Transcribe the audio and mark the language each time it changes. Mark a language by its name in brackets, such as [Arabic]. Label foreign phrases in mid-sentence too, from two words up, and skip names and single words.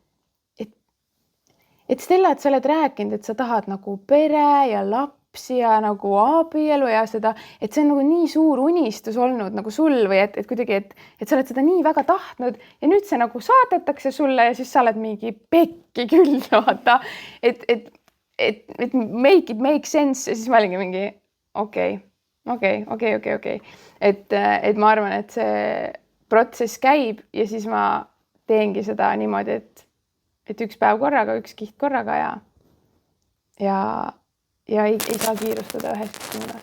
[Estonian] et Stella, et sa oled rääkinud, et sa tahad nagu pere ja lapsi ja nagu abielu ja seda, et see on nagu nii suur unistus olnud nagu sul või et kuidagi, et sa oled seda nii väga tahtnud ja nüüd see nagu saadetakse sulle ja siis sa oled mingi pekki küll, vaata, et [English] make it make sense [Estonian] ja siis ma olingi mingi okei. Et ma arvan, et see protsess käib ja siis ma teengi seda niimoodi, et et üks päev korraga, üks kiht korraga ja ei saa kiirustada üheski suunas.